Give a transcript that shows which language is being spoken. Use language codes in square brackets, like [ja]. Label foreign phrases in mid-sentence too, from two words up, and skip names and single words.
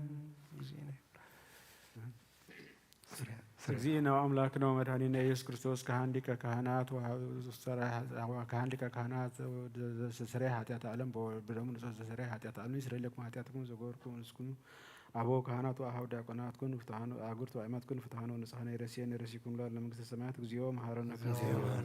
[gez] እግዚእነ አምላክነ ወመድኃኒነ ኢየሱስ ክርስቶስ ካህን ሊቀ ካህናት ዘስተሰርይ ኃጢአተ ዓለም በደሙ ንጹሕ ዘስተሰርይ ኃጢአተ ዓለም ይስረይ ለክሙ ኃጢአትክሙ ዘገበርክሙ ንስኩኑ አበው ካህናት ወአኀው ዲያቆናት ኩን ፍትሐነ አጉርት ወአእማት ኩን ፍትሐነ ወንጽሐነ ይረሲየነ ይረሲኩም ለመንግሥተ ሰማያት እግዚኦ መሐረነ ክርስቶስ